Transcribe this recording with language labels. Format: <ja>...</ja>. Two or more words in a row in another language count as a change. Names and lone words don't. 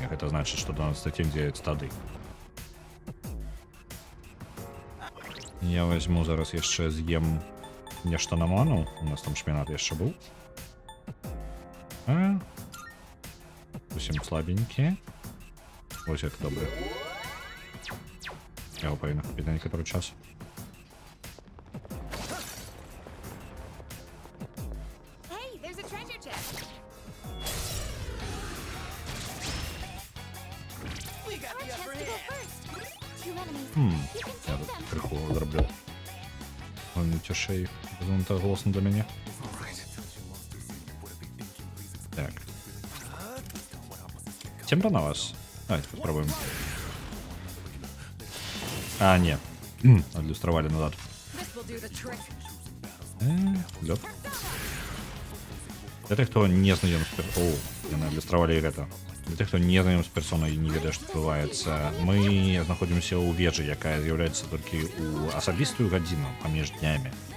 <be>Гэта значыць, што 12-й цень дзеецца тады. Я возьму зараз яшчэ з'ем нешта на ману. У нас там шпінат яшчэ быў. Зусім слабенькі. Вось як добра. Я его павінна купіць на некаторы час.</be> <en>Hey, there's a treasure chest. We got Our the chance upper to go hand. first. 2 enemies. You can</en> <be>Я</be> <en>take</en> <be>тут</be> <en>them.</en> <be>крыху зраблю. Он цяжэй. Занадта голосна для мяне. Так. Цемра на вас.</be> <ru>Давайте попробуем. Не.</ru> <be>Адлюстравалі назад.</be> <en>This will do the trick.</en> <be>Лёд. Для тех, хто не знаём з персонай... Яны адлюстравалі гэта. Для тех, хто не знаём з персонай і не ведае, што адбываецца, мы знаходзімся ў вежы, якая з'яўляецца толькі ў асабістую гадзіну паміж днямі.</be>